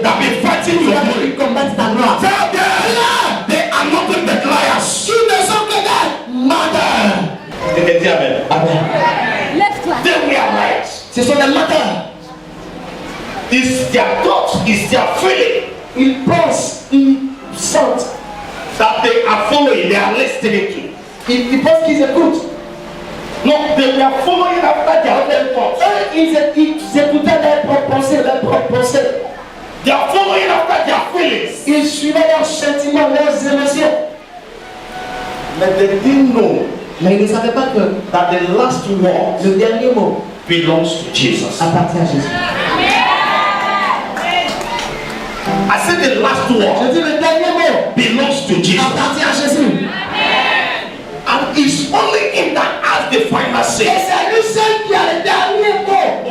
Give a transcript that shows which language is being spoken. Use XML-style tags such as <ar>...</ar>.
<en>That have been fighting</en> <fr>Ceux</fr> <en>your glory?</en> <fr>qui combattent ta gloire.</fr> <en>Tell them they are nothing but liars.</en> <fr>Ils ne sont que des menteurs. Et dis amen. Amen.</fr> <en>They were liars.</en> <fr>Ce sont des menteurs.</fr> <en>It's their thoughts, it's their feeling</en> <fr>Ils pensent, ils sentent,</fr> <en>that they are following, they are listening to.</en> <fr>ils pensent qu'ils écoutent.</fr> <en>No, they were following after their own thoughts.</en> <fr>Eux, ils écoutaient leurs propres pensées, leurs propres pensées.</fr> <en>They are following after their feelings.</en> <fr>Ils suivaient leurs sentiments, leurs émotions.</fr> <en>But they didn't know</en> <fr>Mais ils ne savaient pas que</fr> <en>that the last word</en> <fr>le dernier mot</fr> <en>belongs to Jesus.</en> <fr>appartient à Jésus.</fr> <en>I said the last word</en> <fr>Je dis le dernier mot</fr> <en>belongs to Jesus.</en> <fr>appartient à Jésus.</fr> <en>And it's only him that has the final</en> <fr>Et</fr> <en>say</en> <fr>c'est lui seul qui a le dernier mot</fr>